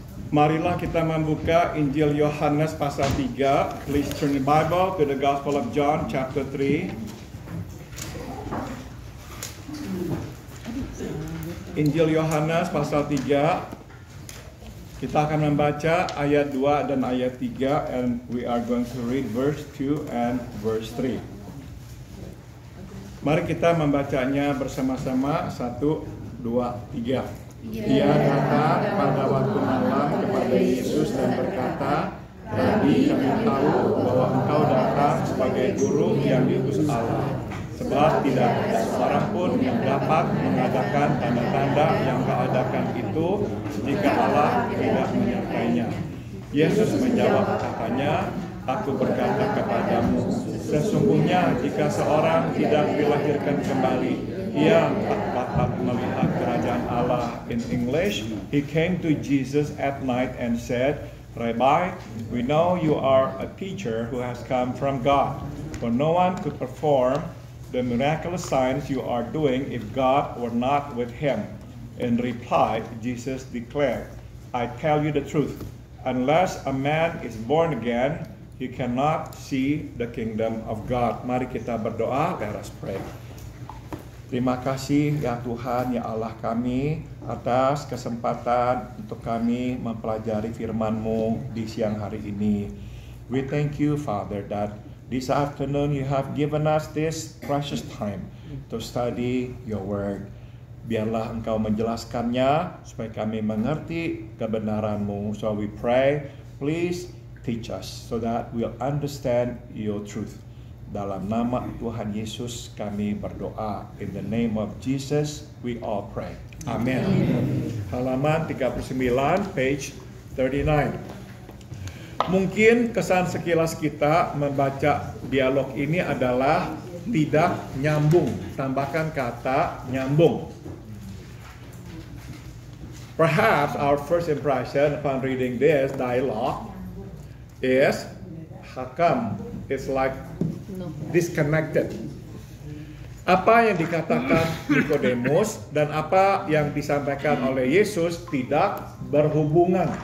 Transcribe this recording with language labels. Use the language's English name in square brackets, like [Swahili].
[Indonesian] Marilah kita membuka Injil Yohanes pasal 3. [English] Please turn the Bible to the Gospel of John chapter 3. [Indonesian] Injil Yohanes pasal 3. Kita akan membaca ayat 2 dan ayat 3 [English] and we are going to read verse 2 and verse 3. [Indonesian] Mari kita membacanya bersama-sama. 1, 2, 3. Ia datang pada waktu malam kepada Yesus dan berkata, "Rabi, kami tahu bahwa engkau datang sebagai guru yang diutus Allah. Sebab tidak ada seorang pun yang dapat mengadakan tanda-tanda yang kau adakan itu jika Allah tidak menyertainya." Yesus menjawab katanya, "Aku berkata kepadamu, sesungguhnya jika seorang tidak dilahirkan kembali, ia tak dapat melihat kerajaan Allah." [English] In English, he came to Jesus at night and said, "Rabbi, we know you are a teacher who has come from God, for no one could perform the miraculous signs you are doing if God were not with him." In reply, Jesus declared, "I tell you the truth, unless a man is born again, he cannot see the kingdom of God." [Indonesian] Mari kita berdoa. [English] Let us pray. [Indonesian] Terima kasih ya Tuhan, ya Allah kami, atas kesempatan untuk kami mempelajari firman-Mu di siang hari ini. [English] We thank you, Father, that this afternoon you have given us this precious time to study your word. [Indonesian] Biarlah Engkau menjelaskannya supaya kami mengerti kebenaran-Mu. [English] So we pray, please teach us so that we'll understand your truth. [Indonesian] Dalam nama Tuhan Yesus kami berdoa. [English] In the name of Jesus we all pray. [Indonesian] Amen. Halaman 39, [English] page 39. [Indonesian] Mungkin kesan sekilas kita membaca dialog ini adalah tidak nyambung. Tambahkan kata nyambung. [English] Perhaps our first impression upon reading this dialogue is, how come it's like disconnected? [Indonesian] Apa yang dikatakan Nikodemus dan apa yang disampaikan oleh Yesus tidak berhubungan.